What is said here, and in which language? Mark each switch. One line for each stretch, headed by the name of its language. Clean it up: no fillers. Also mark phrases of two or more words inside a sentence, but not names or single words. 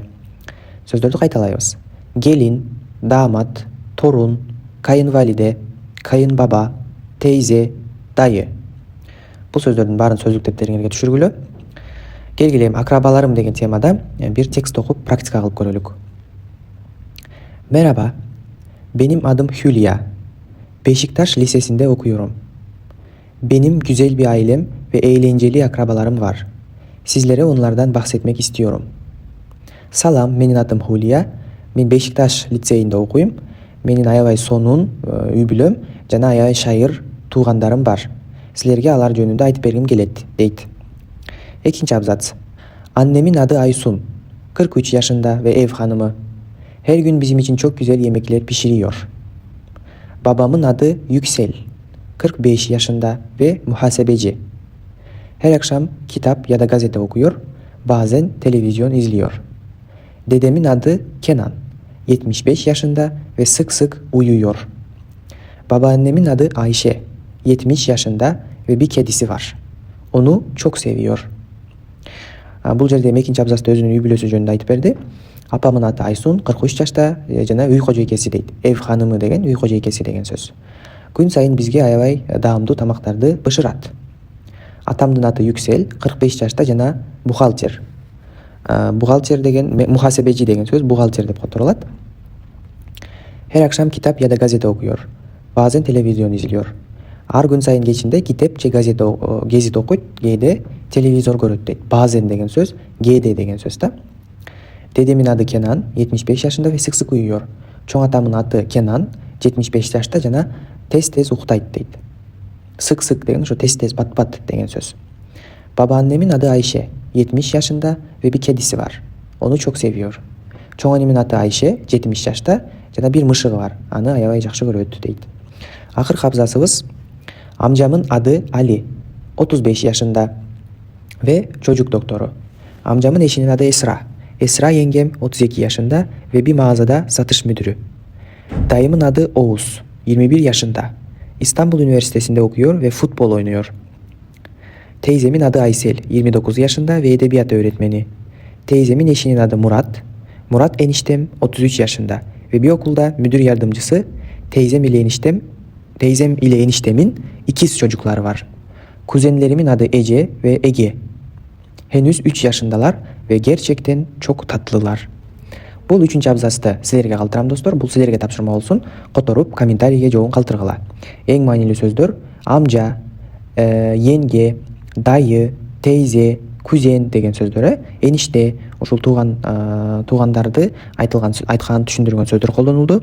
Kyrgyz: Сөздөрдү кайталайбыз.
Turkish: Gelin, damat, torun, kayınvalide, kayınbaba, teyze, dayı.
Kyrgyz: Бул сөздөрдүн баарын сөздүк дептериңерге түшүргүлө. Келгиле эми акрабаларым деген темада бир текст окуп практика кылып көрөлүк.
Turkish: Merhaba, benim adım Hülya. Beşiktaş Lisesi'nde okuyorum. Benim güzel bir ailem ve eğlenceli akrabalarım var. Sizlere onlardan bahsetmek istiyorum.
Kyrgyz: Салам, менин атым Hülya. Мен Beşiktaş лицейинде окуйм. Menin аябай сонун үй бүлөм жана аябай шайыр туугандарым бар. Силерге алар жөнүндө айтып бергим келет, дейт. Экинчи абзац.
Turkish: Annemin adı Aysun. 43 yaşında ve ev hanımı. Her gün bizim için çok güzel yemekler pişiriyor. Babamın adı Yüksel. 45 yaşında ve muhasebeci. Her akşam kitap ya da gazete okuyor. Bazen televizyon izliyor. Dedemin adı Kenan. 75 yaşında ve sık sık uyuyor. Babaannemin adı Ayşe. 70 yaşında ve bir kedisi var. Onu çok seviyor.
Kyrgyz: Бул жерде экинчи абзацта өзүнүн үй бүлөсү жөнүндө айтып берди. апамдын аты Айсун, 43 жашта, жана үй кожойкеси дейт.
Turkish: ev hanımı
Kyrgyz: деген үй кожойкеси деген сөз. Күн сайын бизге аябай даамдуу тамактарды бышырат. Атамдын аты Юксел, 45 жашта жана бухгалтер. Бухгалтер деген мухасебечи деген сөз бухгалтер деп которулат.
Turkish: Her akşam kitap ya da gazete okuyor. Bazen televizyon izliyor.
Kyrgyz: Ар күн сайын кечинде китеп же гезит окуйт, кээде телевизор көрөт дейт. Баазан деген сөз кээде деген сөз да.
Turkish: Dedemin adı Kenan, 75 yaşında ve sık sık uyuyor.
Kyrgyz: Чоң атамдын аты Кенан, 75 жашта жана тез уктайт дейт. Sık деген ошо тез бат деген сөз.
Turkish: Babaannemin adı Ayşe, 70 yaşında ve bir kedisi var. Onu çok seviyor.
Kyrgyz: Чоң анемин аты Айше, 70 жашта жана бир мышыгы бар. Аны аябай жакшы көрөт дейт. Акыркы абзацыбыз
Turkish: amcamın adı Ali, 35 yaşında ve çocuk doktoru. Amcamın eşinin adı Esra. Esra yengem 32 yaşında ve bir mağazada satış müdürü. Dayımın adı Oğuz, 21 yaşında. İstanbul Üniversitesi'nde okuyor ve futbol oynuyor. Teyzemin adı Aysel, 29 yaşında ve edebiyat öğretmeni. Teyzemin eşinin adı Murat. Murat eniştem 33 yaşında ve bir okulda müdür yardımcısı. Teyzem ile eniştemin ikiz çocukları var. Kuzenlerimin adı Ece ve Ege. Henüz 3 yaşındalar ve gerçekten çok tatlılar.
Kyrgyz: Бул 3-чү абзацты силерге калтырам достор. Бул силерге тапшырма болсун. Которуп комментарийге жообун калтыргыла. Эң маанилүү сөздөр амжа, yenге, дайы, тейзе, кузен деген сөздөр, эниште, ушул туугандарды айткан түшүндүргөн сөздөр колдонулду.